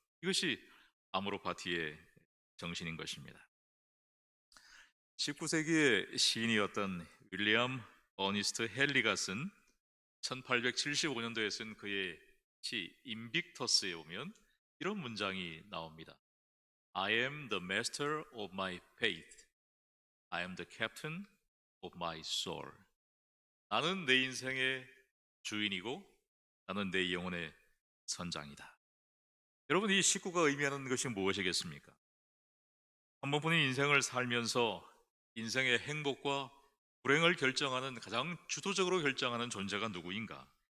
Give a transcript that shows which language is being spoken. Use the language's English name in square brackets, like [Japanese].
[Korean] 이것이 아모로파티의 정신인 것입니다. 19세기의 시인이었던 윌리엄 어니스트 헨리가 쓴 1875년도에 쓴 그의 시 인빅터스에 보면 이런 문장이 나옵니다. [English] I am the master of my fate. I am the captain of my soul. [Korean] 나는 내 인생의 주인이고 나는 내 영혼의 선장이다. 여러분, 이 식구가 의미하는 것이 무엇이겠습니까? 한 번뿐인 인생을 살면서 인생의 행복과 불행을 결정하는, 가장 주도적으로 결정하는 존재가 누구인가?